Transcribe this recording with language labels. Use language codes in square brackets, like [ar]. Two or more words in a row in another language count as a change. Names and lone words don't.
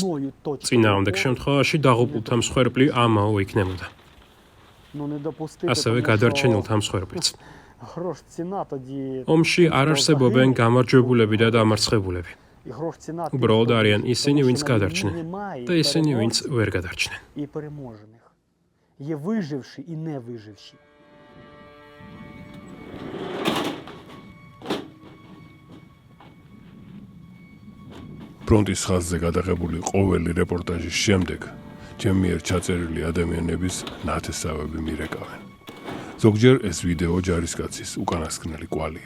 [ka] წინააღმდეგ შემთხვევაში დაღუპულთა მსხვერპლი ამაო იქნებოდა. ასევე გადარჩენილთა მსხვერპლიც. ომში არ არსებობენ გამარჯვებულები და დამარცხებულები. უბრალოდ არიან ისინი, ვინც გადარჩნენ და ისინი, ვინც ვერ გადარჩნენ. [uk] І переможених. Є виживші і не виживші. [ka] ფრონტის ხაზზე გადაღებული ყოველი რეპორტაჟის შემდეგ ჩემი მიერ ჩაწერილი ადამიანების ნათესავები მირეკავენ. ზოგჯერ ეს ვიდეო ჯარისკაცის უკანასკნელი კვალია.